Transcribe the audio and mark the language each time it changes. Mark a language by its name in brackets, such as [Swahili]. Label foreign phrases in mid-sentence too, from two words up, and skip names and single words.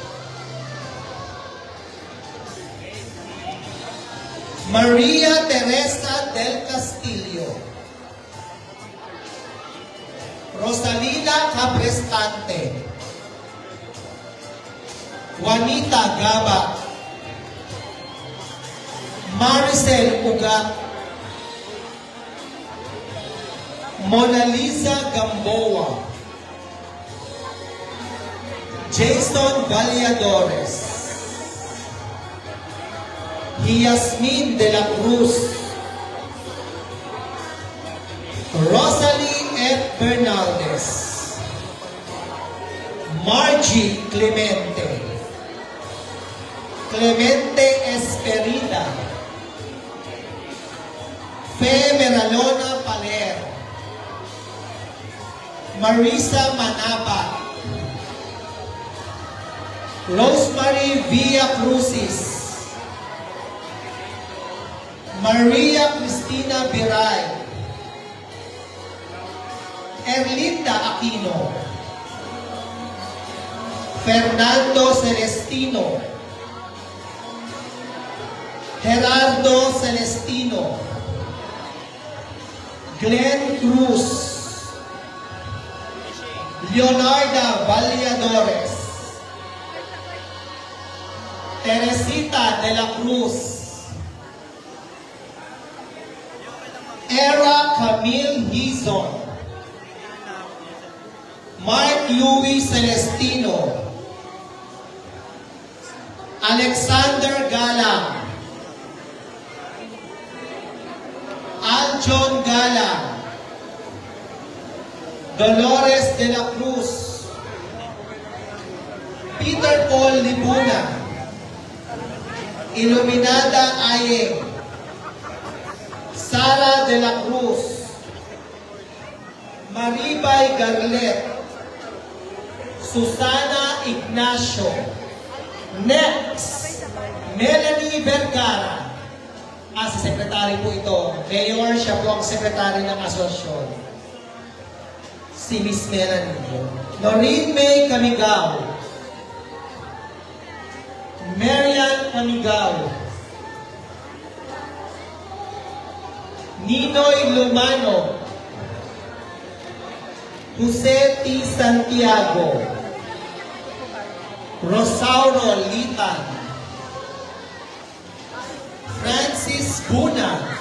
[Filipino] Maria Teresa del Castillo. Rosalina Caprestante. Juanita Gaba. Maricel Ugat. Mona Lisa Gamboa. Jason Valladores. Yasmin de la Cruz. Rosalie F. Bernaldez. Margie Clemente. Clemente Esperida. Fe Meralona Paler. Marisa Manapa. Rosemary Villa Crucis. Maria Cristina Biray. Erlinda Aquino. Fernando Celestino. Gerardo Celestino. Glenn Cruz. Leonarda Valladores. Teresita de la Cruz. Era Camille Hizon. Mark Louis Celestino. Alexander Galang. Aljon Galang. Dolores de la Cruz. Peter Paul Libuna. Iluminada Ayeng. Sara de la Cruz. Maribay Garlet. Susana Ignacio. Next, Melanie Vergara. [English] As secretary [Filipino] po ito. Mayor, siya po ang secretary ng asosasyon. Si Miss Melanie. Noreen May Camigao. Marian Camigao. Ninoy Lumano. Jose T. Santiago. Rosauro Litan. Francis Buna.